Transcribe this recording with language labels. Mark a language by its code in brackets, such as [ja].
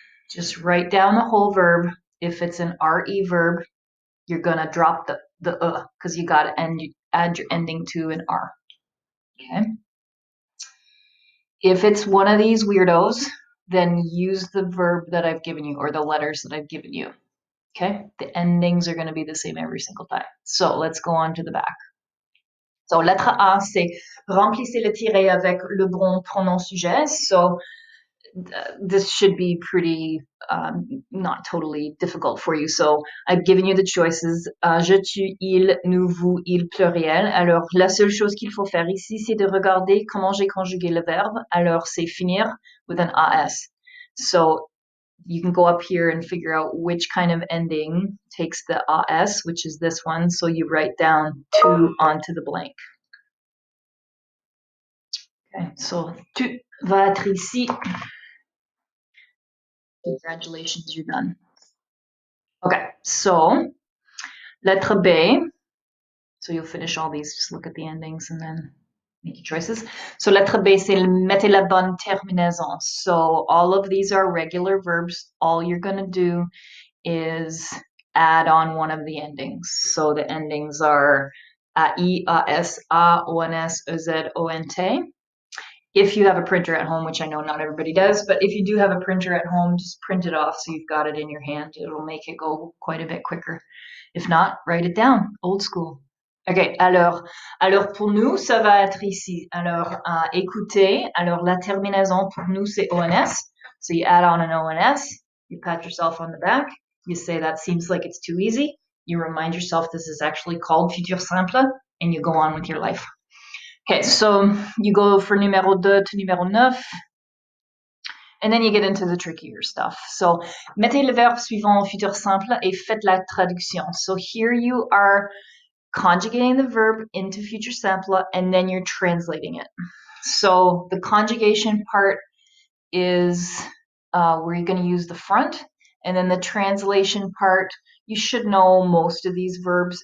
[en] Just write down the whole verb. If it's an RE verb, you're going to drop the because you got to add your ending to an R. Okay. If it's one of these weirdos, then use the verb that I've given you or the letters that I've given you. Okay. The endings are going to be the same every single time. So let's go on to the back. [fr] So lettre A, c'est remplissez le tiret avec le bon pronom sujet. [en] So this should be pretty not totally difficult for you. So I've given you the choices. [fr] Je, tu, il, nous, vous, il, pluriel. Alors la seule chose qu'il faut faire ici, c'est de regarder comment j'ai conjugué le verbe. Alors c'est finir [en] with an AS. So you can go up here and figure out which kind of ending takes the AS, which is this one. So you write down to onto the blank. Okay, so [fr] tu vas être ici. [en] Congratulations, you're done. Okay, so lettre B. So you'll finish all these, just look at the endings and then make your choices. [fr] So lettre B, c'est mettez la bonne terminaison. [en] So all of these are regular verbs. All you're going to do is add on one of the endings. So the endings are AI, AS, A, ONS, EZ, ONT. If you have a printer at home, which I know not everybody does, but if you do have a printer at home, just print it off so you've got it in your hand. It'll make it go quite a bit quicker. If not, write it down, old school. [fr] Ok, alors pour nous, ça va être ici. Alors, écoutez, alors la terminaison pour nous, c'est ONS. [en] So you add on an ONS, you pat yourself on the back, you say that seems like it's too easy, you remind yourself this is actually called Futur simple, and you go on with your life. Okay, so you go for numéro 2 to numéro 9, and then you get into the trickier stuff. [fr] So, mettez le verbe suivant au futur simple et faites la traduction. [en] So here you are conjugating the verb into future simple, and then you're translating it. So the conjugation part is where you're going to use the front, and then the translation part, you should know most of these verbs.